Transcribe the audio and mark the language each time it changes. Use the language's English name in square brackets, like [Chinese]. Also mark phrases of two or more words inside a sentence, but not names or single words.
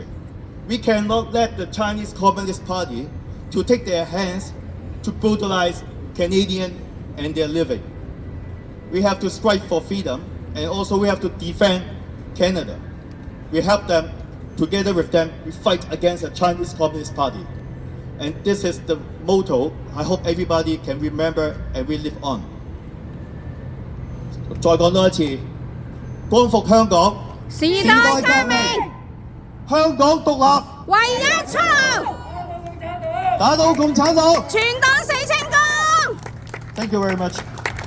[English] We cannot let the Chinese Communist Party to take their hands to brutalize Canadian and their living. We have to strike for freedom, and also we have to defend Canada. We help them, together with them, we fight against the Chinese Communist Party. And this is the motto I hope everybody can remember and we live on. [Cantonese] 再講多一次，光復香港，時代革命，香港獨立，唯一出路，打倒共產黨。全黨死清光。 [English] Thank you very much.